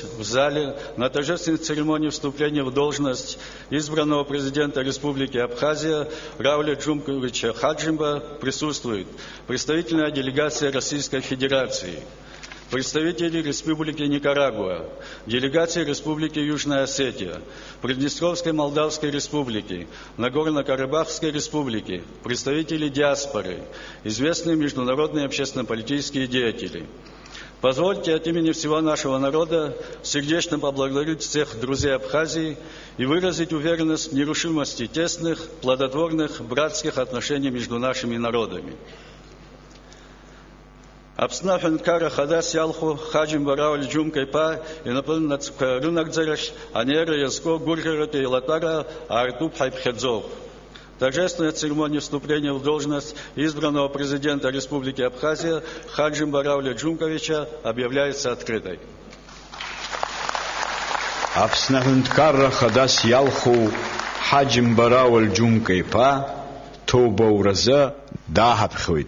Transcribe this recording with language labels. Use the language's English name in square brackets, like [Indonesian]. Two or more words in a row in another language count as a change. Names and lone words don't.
[Russian] в зале, на торжественной церемонии вступления в должность избранного президента Республики Абхазия Рауля Джумковича Хаджимба присутствует представительная делегация Российской Федерации, представители Республики Никарагуа, делегации Республики Южная Осетия, Приднестровской Молдавской Республики, Нагорно-Карабахской Республики, представители диаспоры, известные международные общественно-политические деятели. Позвольте от имени всего нашего народа сердечно поблагодарить всех друзей Абхазии и выразить уверенность в нерушимости тесных, плодотворных, братских отношений между нашими народами. [Abkhazian] Аԥсны аҳәынҭқарра хадас иалху Хаџьымба Рауль Џьумкаиԥа инапынацқәа рынагӡарахь анеира иазку гәырӷьаратәи еилатәара аартуп ҳаиԥхьаӡоуп. [Russian] Торжественная церемония вступления в должность избранного президента Республики Абхазия Хаджимба Рауля Джумковича объявляется открытой. [Abkhazian] Аԥсны аҳәынҭқарра хадас иалху Хаџьымба Рауль Џьумкаиԥа ҭоубауразы даҳаԥхьоит.